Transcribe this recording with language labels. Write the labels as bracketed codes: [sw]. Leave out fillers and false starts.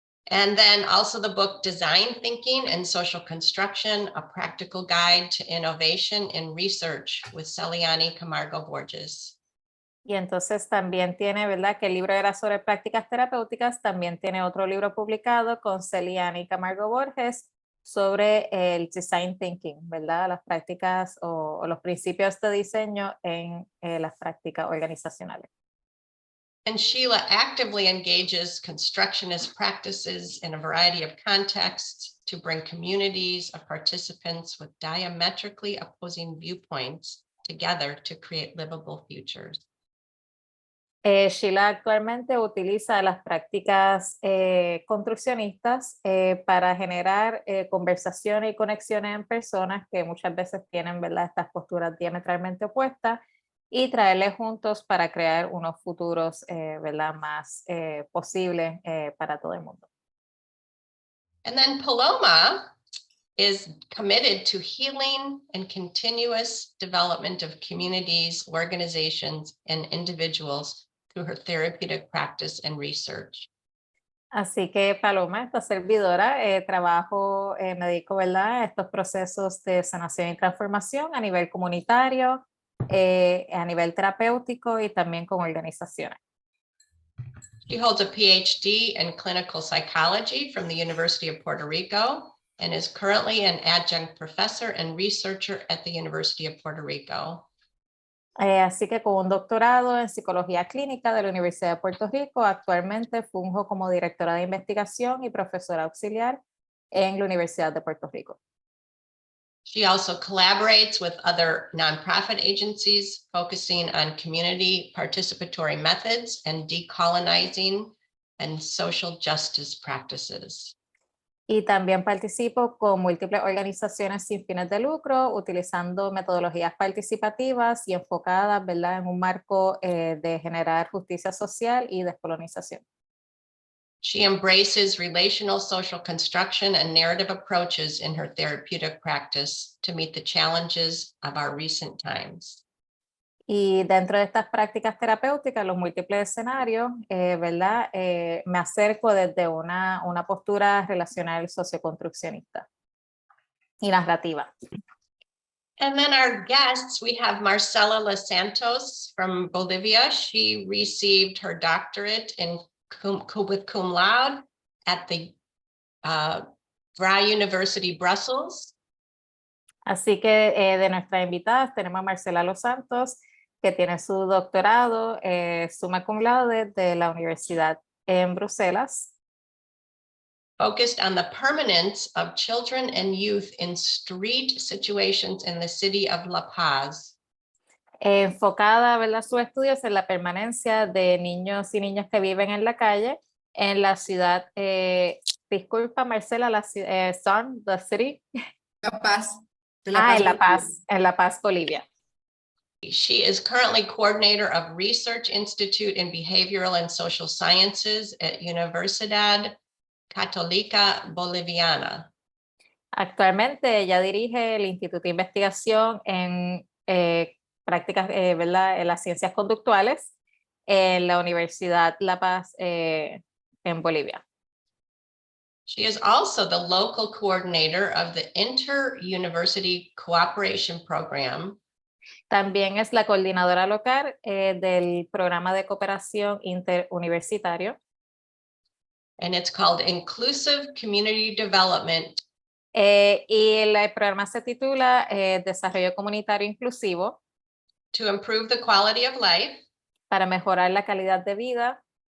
[en] And then also the book Design Thinking and Social Construction, a Practical Guide to Innovation in Research with Celiani Camargo Borges. [es] Y entonces también tiene, ¿verdad? Que el libro era sobre prácticas terapéuticas, también tiene otro libro publicado con Celiani Camargo Borges sobre el design thinking, ¿verdad? Las prácticas o los principios de diseño en las prácticas organizacionales. [en] And Sheila actively engages constructionist practices in a variety of contexts to bring communities of participants with diametrically opposing viewpoints together to create livable futures. [es] Sheila actualmente utiliza las prácticas construccionistas para generar conversaciones y conexiones en personas que muchas veces tienen, ¿verdad?, estas posturas diametralmente opuestas y traerles juntos para crear unos futuros, ¿verdad?, más posibles para todo el mundo. [en] And then Paloma is committed to healing and continuous development of communities, organizations, and individuals through her therapeutic practice and research. [es] Así que Paloma, esta servidora, trabajo, me dedico, ¿verdad?, a estos procesos de sanación y transformación a nivel comunitario, a nivel terapéutico y también con organizaciones. [en] She holds a PhD in clinical psychology from the University of Puerto Rico and is currently an adjunct professor and researcher at the University of Puerto Rico. [es] Así que con un doctorado en psicología clínica de la Universidad de Puerto Rico, actualmente funjo como directora de investigación y profesora auxiliar en la Universidad de Puerto Rico. [en] She also collaborates with other nonprofit agencies focusing on community participatory methods and decolonizing and social justice practices. [es] Y también participo con múltiples organizaciones sin fines de lucro, utilizando metodologías participativas y enfocadas, ¿verdad?, en un marco de generar justicia social y descolonización. [en] She embraces relational social construction and narrative approaches in her therapeutic practice to meet the challenges of our recent times. [es] Y dentro de estas prácticas terapéuticas, los múltiples escenarios, ¿verdad? Me acerco desde una postura relacional socioconstruccionista y narrativa. [en] And then our guests, we have Marcela Losantos from Bolivia. She received her doctorate with cum laude at the Vrij University, Brussels. [es] Así que de nuestras invitadas tenemos a Marcela Losantos, que tiene su doctorado summa cum laude de la Universidad en Bruselas. Focused on the permanence of children and youth in street situations in the city of La Paz. Enfocada, ¿verdad?, sus estudios en la permanencia de niños y niñas que viven en la calle en la ciudad, disculpa Marcela, la [en] the city. [es] La Paz. En La Paz, Bolivia. [en] She is currently coordinator of Research Institute in Behavioral and Social Sciences at Universidad Católica Boliviana. [es] Actualmente ella dirige el Instituto de Investigación en prácticas, ¿verdad?, en las ciencias conductuales en la Universidad La Paz en Bolivia. [en] She is also the local coordinator of the Inter-University Cooperation Program. [es] También es la coordinadora local del programa de cooperación interuniversitario. [en] And it's called Inclusive Community Development [es] Y el programa se titula Desarrollo Comunitario Inclusivo [en] to Improve the Quality of Life [es] para mejorar la calidad de vida